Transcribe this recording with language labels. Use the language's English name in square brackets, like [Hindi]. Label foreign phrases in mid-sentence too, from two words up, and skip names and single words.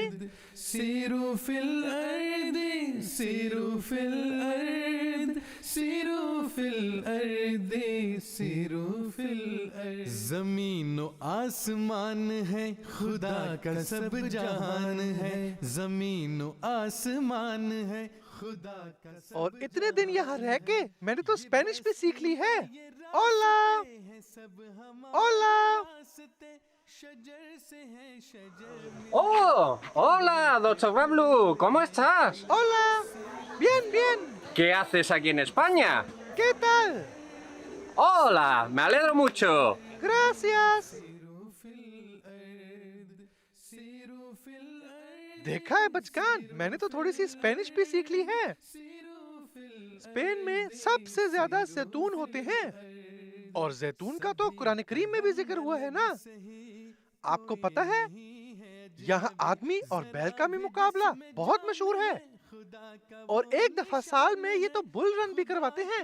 [Arabic] سیرو فی الارض، سیرو فی الارض، سیرو فی الارض، سیرو فی الارض، [Urdu] زمین و آسمان ہے خدا کا سب جہان ہے، زمین و آسمان ہے خدا کا سب۔ اور اتنے دن یہاں رہ کے میں نے تو اسپینش بھی سیکھ لی ہے۔ [Spanish] hola hola. Oh, hola, doctor Pablo, ¿cómo estás? Hola, bien, bien. ¿Qué haces aquí en España? ¿Qué tal? Hola, me alegro mucho. Gracias. [Urdu] دیکھا ہے بچکان، میں نے تو تھوڑی سی اسپینش بھی سیکھ لی ہے۔ اسپین میں سب سے زیادہ زیتون ہوتے ہیں، اور زیتون کا تو قرآن کریم میں بھی ذکر ہوا ہے نا۔ آپ کو پتہ ہے یہاں آدمی اور بیل کا بھی مقابلہ بہت مشہور ہے، اور ایک دفعہ سال میں یہ تو [English] bull run [Urdu] بھی کرواتے ہیں۔